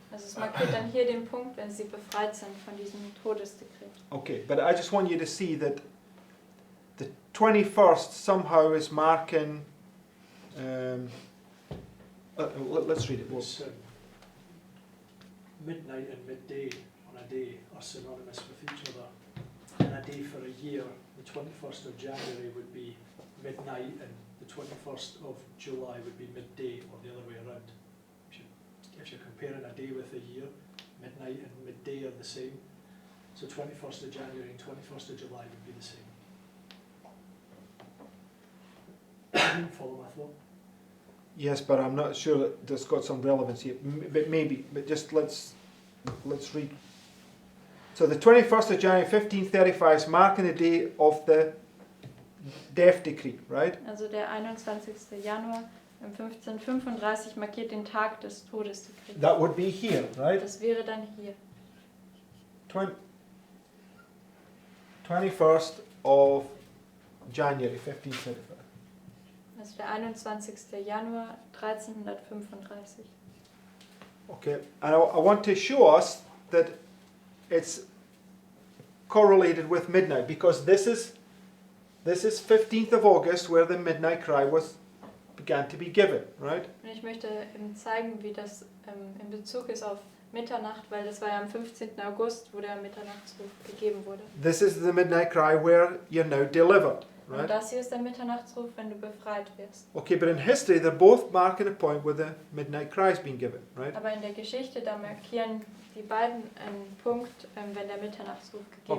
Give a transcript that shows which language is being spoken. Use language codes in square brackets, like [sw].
[de] Also es markiert dann hier den Punkt, wenn sie befreit sind von diesem Todesdekret. [en] Okay, but I just want you to see that the 21st somehow is marking. Let's read it. It's, midnight and midday on a day are synonymous with each other. And a day for a year, the 21st of January would be midnight and the 21st of July would be midday, or the other way around. If you're comparing a day with a year, midnight and midday are the same. So 21st of January and 21st of July would be the same. Follow my thought? Yes, but I'm not sure that that's got some relevance here. But maybe. But just let's read. So the 21st of January 1535 is marking the day of the death decree, right? [de] Also der 21. Januar 1535 markiert den Tag des Todesdekrets. [en] That would be here, right? [de] Das wäre dann hier. [en] 21st of January 1535. [de] Also der 21. Januar 1335. [en] Okay, and I want to show us that it's correlated with midnight, because this is 15th of August where the midnight cry began to be given, right? [de] Und ich möchte eben zeigen, wie das in Bezug ist auf Mitternacht, weil das war ja am 15. August, wo der Mitternachtsruf gegeben wurde. [en] This is the midnight cry where you're now delivered, [de] Und [en] right? [de] das hier ist der Mitternachtsruf, wenn du befreit wirst. [en] Okay, but in history they're both marking a point where the midnight cry has been given, right? [de] Aber in der Geschichte, da markieren die beiden einen Punkt, wenn der Mitternachtsruf gegeben